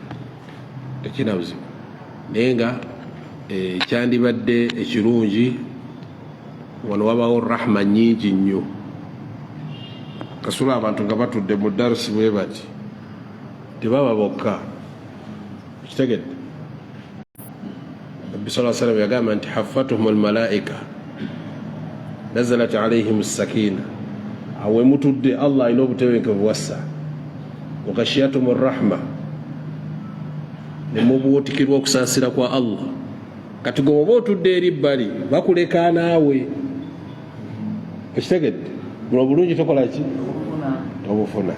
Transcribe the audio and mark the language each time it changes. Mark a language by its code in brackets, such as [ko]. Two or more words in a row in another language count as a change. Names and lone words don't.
[lg] naye nga kyandibadde ekirungi wano wabawo rahma nnyingi nnyo kasula abantu nga batudde mu darusi bwe bati tebaba bokka kitegedde Nabbi [ar] صلى الله عليه وسلم [lg] yagamba nti [ar] حفتهم الملائكة نزلت عليهم السكينة [lg] awe mutudde Allah alina obutebenkevu wassa [ar] وغشيتهم الرحمة [lg] nemubuutikirwa okusaasira kwa Allah kati gwe oba otudde eri bbali bakuleka naawe ekitegedde buno bulungi tokola ki tobufuna